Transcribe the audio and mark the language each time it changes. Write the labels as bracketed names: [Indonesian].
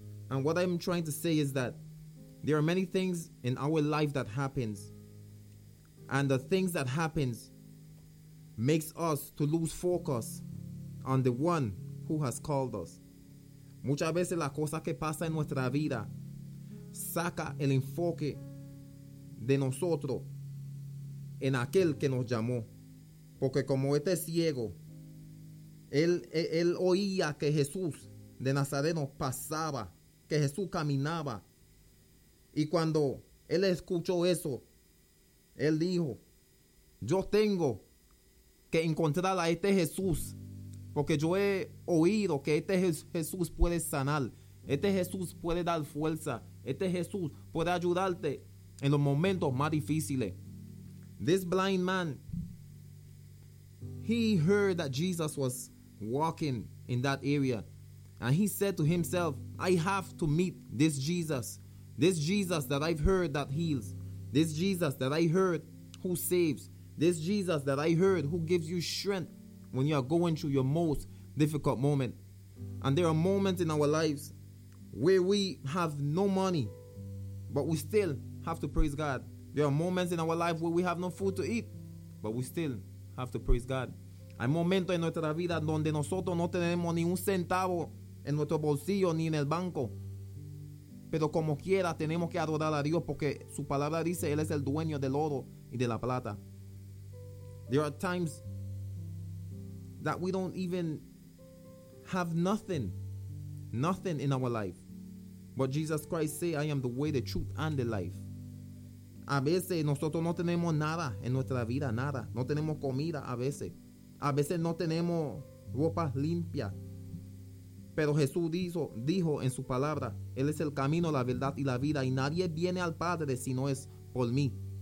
[English] And what I'm trying to say is that there are many things in our life that happens, and the things that happens makes us to lose focus on the one who has called us. [Spanish] Muchas veces la cosa que pasa en nuestra vida saca el enfoque de nosotros en aquel que nos llamó. Porque como este ciego, él oía que Jesús de Nazareno pasaba, que Jesús caminaba. Y cuando él escuchó eso, él dijo, yo tengo que encontrar a este Jesús, porque yo he oído que este Jesús puede sanar, este Jesús puede dar fuerza, este Jesús puede ayudarte en los momentos más difíciles. [English] This blind man, he heard that Jesus was walking in that area, And he said to himself, I have to meet this Jesus. This Jesus that I've heard that heals. This Jesus that I heard who saves. This Jesus that I heard who gives you strength when you are going through your most difficult moment. And there are moments in our lives where we have no money, but we still have to praise God. There are moments in our life where we have no food to eat, but we still have to praise God. [Spanish] Hay momentos en nuestra vida donde nosotros no tenemos ni un centavo en nuestro bolsillo ni en el banco. Pero como quiera tenemos que adorar a Dios porque su palabra dice Él es el dueño del oro y de la plata. [English] There are times that we don't even have nothing, nothing in our life. But Jesus Christ say, I am the way, the truth, and the life. [Spanish] A veces nosotros no tenemos nada en nuestra vida, nada. No tenemos comida a veces. A veces no tenemos ropa limpia. Pero Jesús dijo en su palabra, Él es el camino, la verdad y la vida. Y nadie viene al Padre si no es por mí.